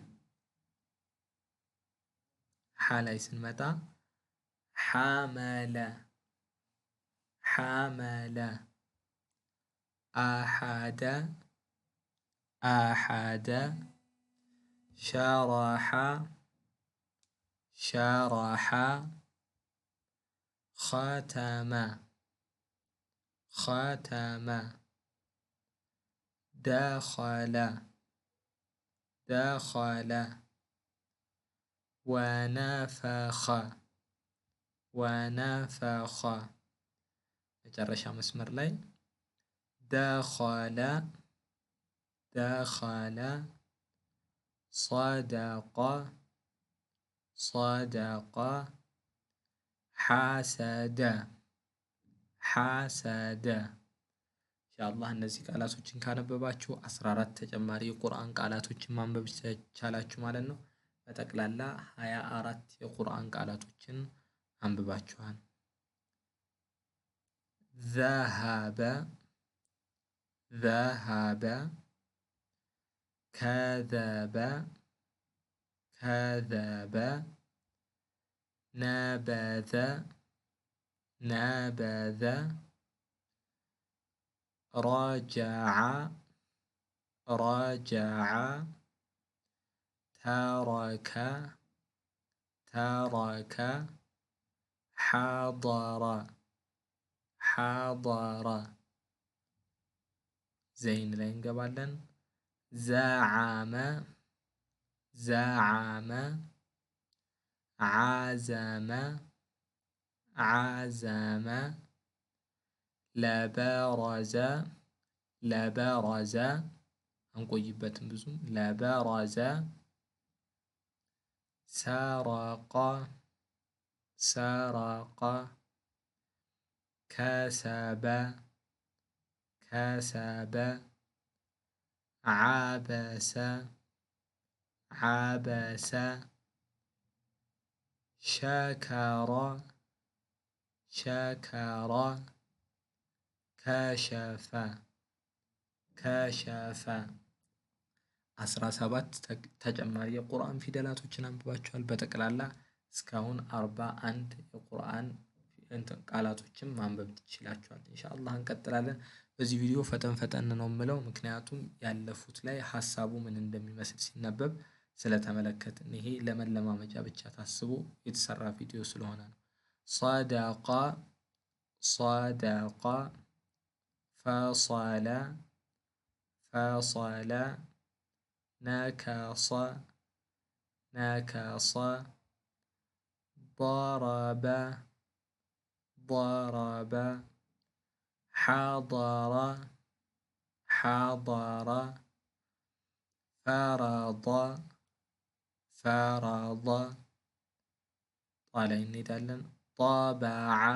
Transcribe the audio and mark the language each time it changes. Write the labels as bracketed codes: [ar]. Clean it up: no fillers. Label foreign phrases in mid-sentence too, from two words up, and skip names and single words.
[am] ሐ ላይ ስንመጣ [ar] حمل حمل أحد أحد شرح شرح። ختم ختم. دخل دخل. ونفخ ونفخ. [am] መጨረሻ መስመር ላይ [ar] دخل دخل. صدق صدق. حسد حسد። [am] ኢንሻአላህ እነዚህ ቃላቶችን ካነበባችሁ 14 ተጨማሪ የቁርአን ቃላቶችን ማንበብ ትችላላችሁ ማለት ነው። በጠቅላላ 24 የቁርአን ቃላቶችን አንብባችኋል። [ar] ذهب ذهب. كذب كذب. نبذ نبذ. رجع رجع. ترك ترك. حضر حضر. زين [am] ላይ እንገባለን። [ar] زعم زعم. عزم عزم. لبرز لبرز. [am] አንቆይበትም ብዙም። لبرز. [ar] سرق سرق كسب كسب عبس عبس شكر شكر كشف كشف 17 ተጨማሪ [am] የቁርአን ፊደላቶችን አንብባችኋል። በጠቅላላ እስካሁን 41 የቁርአን ቃላቶችን ማንበብ ትችላችኋል። ኢንሻአላህ እንቀጥላለን። በዚህ ቪዲዮ ፈጠን ፈጠን ነው የምለው ምክንያቱም ያለፉት ላይ ሐሳቡ ምን እንደሚመስል ሲነበብ ስለተመለከትን ይሄ ለመለማመጃ ብቻ ታስቦ የተሰራ ቪዲዮ ስለሆነ ነው። [ar] صدق صدق فصل فصل نكص نكص ضرب ضرب حضر حضر فرض فرض طالعين እንሄዳለን طبع